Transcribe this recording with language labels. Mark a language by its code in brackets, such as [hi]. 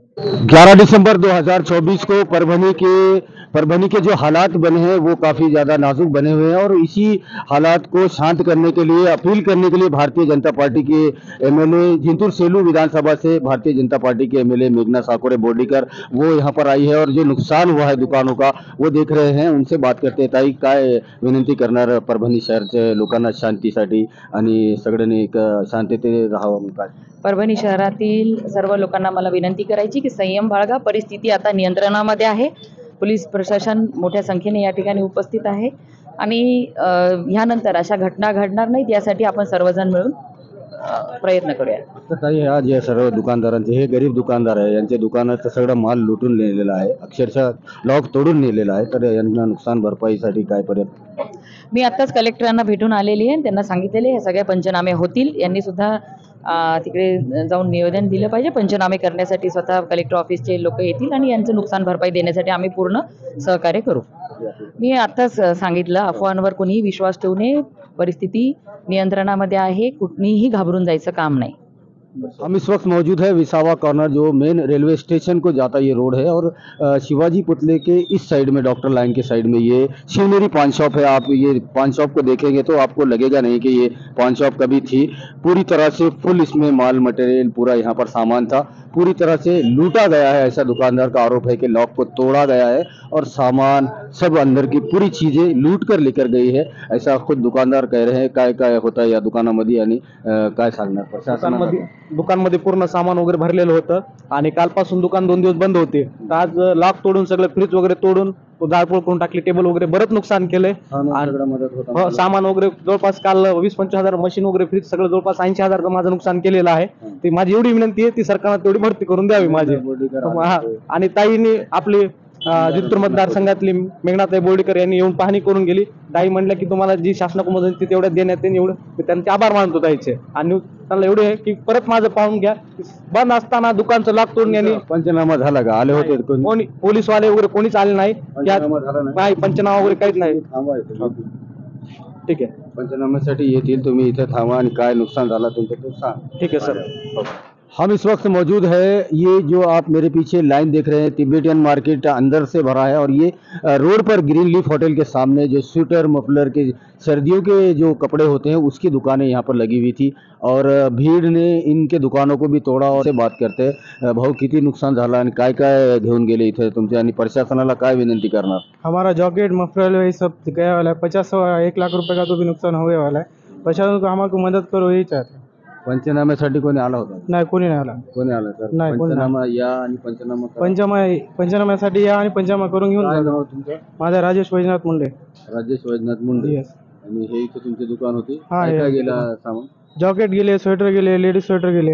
[hi] 11 दिसंबर 2024 को परभनी के जो हालात बने हैं वो काफ़ी ज़्यादा नाजुक बने हुए हैं और इसी हालात को शांत करने के लिए, अपील करने के लिए भारतीय जनता पार्टी के एमएलए जिंतूर सेलू विधानसभा से भारतीय जनता पार्टी के एमएलए मेघना साकोरे बोर्डीकर वो यहाँ पर आई है और जो नुकसान हुआ है दुकानों का वो देख रहे हैं। उनसे बात करते हैं। [mr] ताई, काय विनंती करणार परभणी शहरच्या लोकांना शांतीसाठी आणि सगळ्यांनी एक शांततेत राहावं? काय परभणी शहरातील सर्व लोकांना मला विनंती करायची की संयम बाळगा, परिस्थिती आता नियंत्रणामध्ये आहे। पोलीस प्रशासन मोठ्या संख्येने या ठिकाणी उपस्थित आहे आणि ह्यानंतर अशा घटना घडणार नाहीत यासाठी आपण सर्वजण मिळून प्रयत्न करूया। तर ताई, हा जे सर्व दुकानदारांचे, हे गरीब दुकानदार आहे, यांच्या दुकानाचा सगळा माल लुटून नेलेला आहे, अक्षरशः लॉक तोडून नेलेला आहे, तर यांना नुकसान भरपाईसाठी काय पर्यंत? मी आत्ताच कलेक्टरांना भेटून आलेली आहे, त्यांना सांगितलेले हे सगळे पंचनामे होतील। यांनी सुद्धा तिकडे जाऊन निवेदन दिलं पाहिजे। पंचनामे करण्यासाठी स्वतः कलेक्टर ऑफिसचे लोक येतील आणि यांचं नुकसान भरपाई देण्यासाठी आम्ही पूर्ण सहकार्य करू। मी आत्ताच सांगितलं, अफवांवर कोणीही विश्वास ठेवू नये, परिस्थिती नियंत्रणामध्ये आहे, कुठलीही घाबरून जायचं काम नाही। [hi] हम इस वक्त मौजूद है विसावा कॉर्नर, जो मेन रेलवे स्टेशन को जाता ये रोड है और शिवाजी पुतले के इस साइड में, डॉक्टर लाइन के साइड में ये शिवनेरी पान शॉप है। आप ये पान शॉप को देखेंगे तो आपको लगेगा नहीं कि ये पान शॉप कभी थी। पूरी तरह से फुल इसमें माल मटेरियल पूरा यहाँ पर सामान था। पूरी तरह से लूटा गया है। ऐसा दुकानदार का आरोप है कि लॉक को तोड़ा गया है और सामान सब अंदर की पूरी चीजें लूट कर लेकर गई है, ऐसा खुद दुकानदार कह रहे हैं। [mr] काय काय होतं या दुकानामध्ये आणि काय सांगणार प्रशासनामध्ये? दुकानमध्ये पूर्ण सामान वगैरे भरलेलं होतं आणि कालपासून दुकान 2 दिवस बंद होते. तर आज लॉक तोडून सगळं फ्रीज वगैरे तोडून जाळपोळ करून टाकली, टेबल वगैरे बरंच नुकसान केलंय. हो, सामान वगैरे जवळपास काल 20-25 हजार मशीन वगैरे फ्रीज सगळं जवळपास 80,000 माझं नुकसान केलेलं आहे. ती माझी एवढी विनंती आहे ती सरकारनं तेवढी भरती करून द्यावी माझी. हा. आणि ताईंनी आपली जिंतूर मतदारसंघातली मेघनाताई बोर्डीकर यांनी येऊन पाहणी करून गेली. ताई म्हणल्या की तुम्हाला जी शासनाकडून मदत येते तेवढ्यात देण्यात येईल, एवढं मी त्यांचे आभार मानतो ताईचे. आणि त्यांना एवढे आहे की परत माझं पाहून घ्या, बंद असताना दुकानचं लॉक तोडून यांनी पंचनामा झाला का? आले होते कोणी पोलीसवाले वगैरे कोणीच आले नाही. नाही, पंचनामा वगैरे काहीच नाही. ठीक आहे, पंचनाम्यासाठी येतील, तुम्ही इथे थांबा आणि काय नुकसान झाला तुमचं ते सांग. [hi] ठीक है सर. हम इस वक्त मौजूद है, ये जो आप मेरे पीछे लाइन देख रहे हैं तिब्बतियन मार्केट अंदर से भरा है और ये रोड पर ग्रीन लीफ होटल के सामने जो स्वेटर मफलर के सर्दियों के जो कपड़े होते हैं उसकी दुकानें यहाँ पर लगी हुई थी और भीड़ ने इनके दुकानों को भी तोड़ा. और से बात करते हैं, [mr] भाऊ किती नुकसान झालं आणि काय काय घेऊन गेले इथे तुमच्या आणि प्रशासनाला काय विनंती करणार? [hi] हमारा जॉकेट मफलर ये सब गया वाला है, 50-1 लाख रुपए का तो भी नुकसान होने वाला है. प्रशासन को हमारे मदद करो यही चाहते हैं. [mr] पंचनाम्यासाठी कोणी आला होता? नाही, कोणी नाही आला. कोणी आलं सर? नाही, कोणी नाही. पंचनामा या आणि पंचनामा करा. पंचनाम्यासाठी या आणि पंचनामा करून घेऊन काय जा. नाव तुमचं? माझा राजेश वैजनाथ मुंडे. राजेश वैजनाथ मुंडे. [en] Yes. [mr] आणि हे इथे तुमची दुकान होती? हा, काय हे काय आहे. गेला सामान? जॉकेट गेले, स्वेटर गेले, लेडीज स्वेटर गेले.